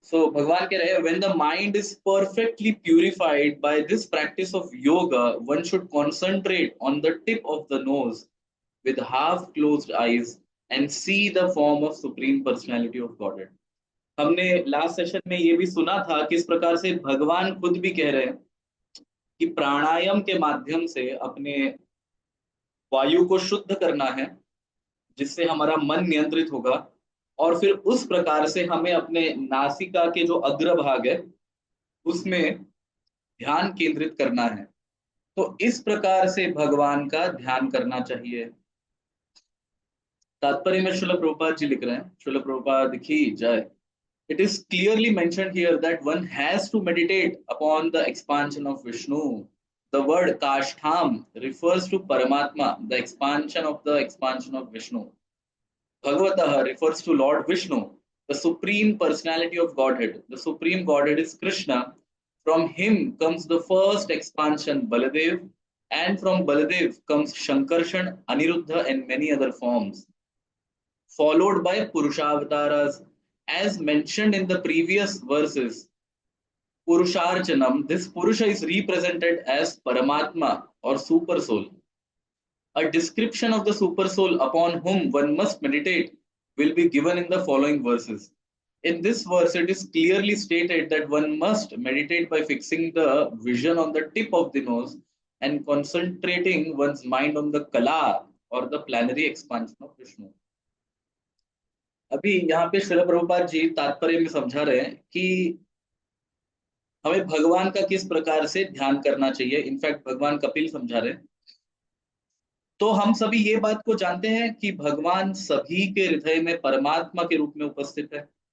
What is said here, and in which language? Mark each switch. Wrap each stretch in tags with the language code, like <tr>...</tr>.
<hi>भगवान कह रहे हैं,</hi> <en>when the mind is perfectly purified by this practice of yoga, one should concentrate on the tip of the nose with half closed eyes and see the form of supreme personality of Godhead।</en> <hi>हमने last session में ये भी सुना था किस प्रकार से भगवान खुद भी कह रहे हैं कि प्राणायाम के माध्यम से अपने वायु को शुद्ध करना है, जिससे हमारा मन नियंत्रित होगा, और फिर उस प्रकार से हमें अपने नासिका के जो अग्रभाग है उसमें ध्यान केंद्रित करना है। तो इस प्रकार से भगवान का ध्यान करना चाहिए। तात्पर्य में श्रील प्रभुपाद जी लिख रहे हैं, श्रील प्रभुपाद की जय।</hi> <en>It is clearly mentioned here that one has to meditate upon the expansion of Vishnu. The word Kashtham refers to Paramatma, the expansion of Vishnu. Bhagavatah refers to Lord Vishnu, the supreme personality of Godhead. The supreme Godhead is Krishna. From him comes the first expansion, Baladev, and from Baladev comes Shankarshan, Aniruddha, and many other forms, followed by Purushavataras. As mentioned in the previous verses, Purusharchanam, this Purusha is represented as Paramatma or Super Soul. A description of the Super Soul upon whom one must meditate will be given in the following verses. In this verse, it is clearly stated that one must meditate by fixing the vision on the tip of the nose and concentrating one's mind on the Kala or the planary expansion of Vishnu.</en> <hi>अभी यहाँ पे श्रील प्रभुपाद जी तात्पर्य में समझा रहे हैं कि हमें भगवान का किस प्रकार से ध्यान करना चाहिए। इनफैक्ट भगवान कपिल समझा रहे हैं। तो हम सभी ये बात को जानते हैं कि भगवान सभी के हृदय में परमात्मा के रूप में उपस्थित है।</hi>